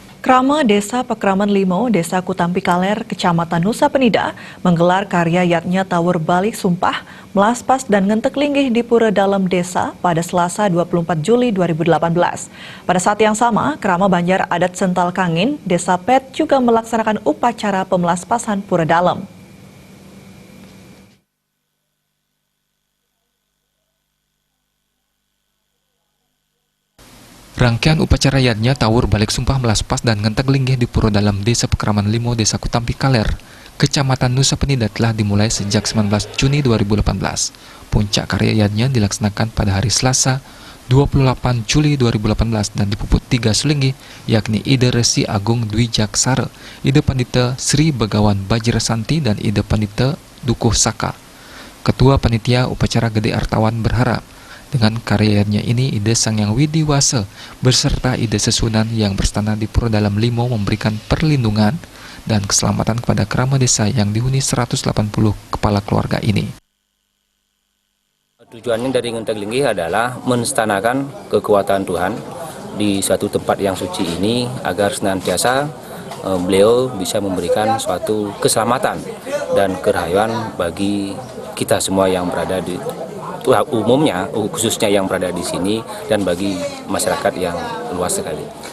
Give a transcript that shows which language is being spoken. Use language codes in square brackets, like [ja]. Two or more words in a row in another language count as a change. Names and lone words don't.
[id] Krama Desa Pekraman Limo, Desa Kutampi Kaler, Kecamatan Nusa Penida, menggelar karya yatnya Tawur Balik Sumpah, Melaspas dan Ngentek Linggih di Pura Dalam Desa pada Selasa 24 Juli 2018. Pada saat yang sama, Krama Banjar Adat Sental Kangin, Desa Pet juga melaksanakan upacara pemelaspasan Pura Dalam. Rangkaian upacara yatnya Tawur Balik Sumpah, Melaspas dan Ngentek Linggih di Pura Dalam Desa Pekraman Limo, Desa Kutampi Kaler, Kecamatan Nusa Penida telah dimulai sejak 19 Juni 2018. Puncak karya yatnya dilaksanakan pada hari Selasa 28 Juli 2018 dan dipuput 3 sulinggi, yakni Ide Resi Agung Dwi Jaksara, Ide Pandita Sri Begawan Bajrasanti dan Ide Pandita Dukuh Saka. Ketua Panitia Upacara Gede Artawan berharap dengan karyanya ini Ide Sangyang Widiwasa beserta Ide Sesunan yang berstana di Pura Dalam Limo memberikan perlindungan dan keselamatan kepada Krama Desa yang dihuni 180 kepala keluarga ini. Tujuannya dari Ngentek Linggih adalah menstanakan kekuatan Tuhan di suatu tempat yang suci ini agar senantiasa beliau bisa memberikan suatu keselamatan dan kerahayuan bagi kita semua yang berada di umumnya, khususnya yang berada di sini dan bagi masyarakat yang luas sekali.